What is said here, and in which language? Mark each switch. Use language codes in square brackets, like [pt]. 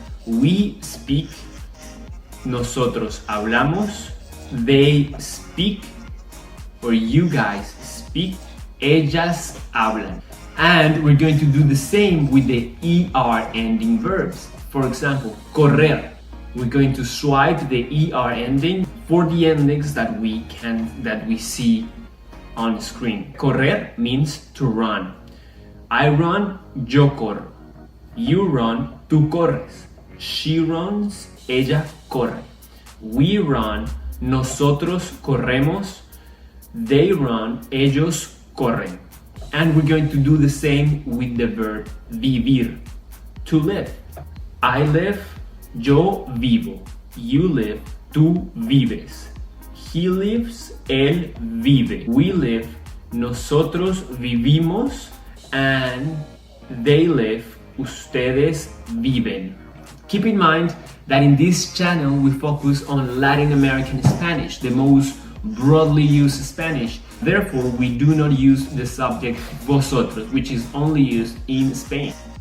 [en] We speak, [es] nosotros hablamos. [en] They speak, or you guys speak, [es] ellas hablan. [en] And we're going to do the same with the ER ending verbs. For example, correr. We're going to swipe the ER ending for the endings that we see on the screen. Correr means to run. I run, [es] yo corro. [en] You run, [es] tú corres. [en] She runs, [es] ella corre. [en] We run, [es] nosotros corremos. [en] They run, [es] ellos corren. [en] And we're going to do the same with the verb vivir, to live. I live, [es] yo vivo. [en] You live, [es] tú vives. [en] He lives, [es] él vive. [en] We live, [es] nosotros vivimos. [en] And they live, [es] ustedes viven. [en] Keep in mind that in this channel we focus on Latin American Spanish, the most broadly used Spanish. Therefore, we do not use the subject vosotros, which is only used in Spain.